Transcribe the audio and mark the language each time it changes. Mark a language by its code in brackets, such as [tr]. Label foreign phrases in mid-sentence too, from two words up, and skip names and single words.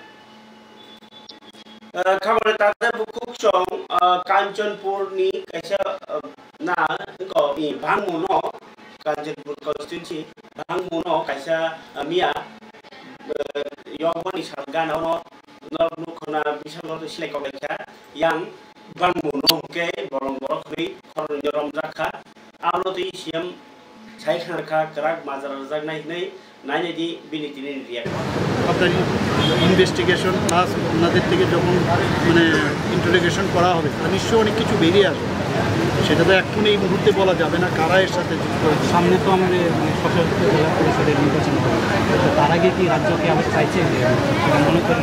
[trp] खामानि ताते बुकुक चों कांचनपुर नि कैसा ना को भांगमुनो कांचनपुर constituency भांगमुनो कैसा मिया यमनि सालगानो नरनुखना बिसानो सिलेक्ट खालामखा yang भांगमुनो के बरं बरखै खरनजरम जाखा आलति सिएम साइखारखा क्राक माजार जागनाय नै नायनायदि बिनितिनि रिया [bn] আপনার ইনভেস্টিগেশন প্লাস ওনাদের থেকে যখন মানে ইন্টারোগেশন করা হবে তা নিশ্চয়ই অনেক কিছু বেরিয়ে আসবে সেটা তো এখন এই মুহূর্তে বলা যাবে না কারা এর সাথে যুক্ত সামনে তো আমাদের সশস্ত্র জেলা পরিষদের নির্বাচন হবে তার আগে কি রাজ্যকে আবার চাইছে মনে করেন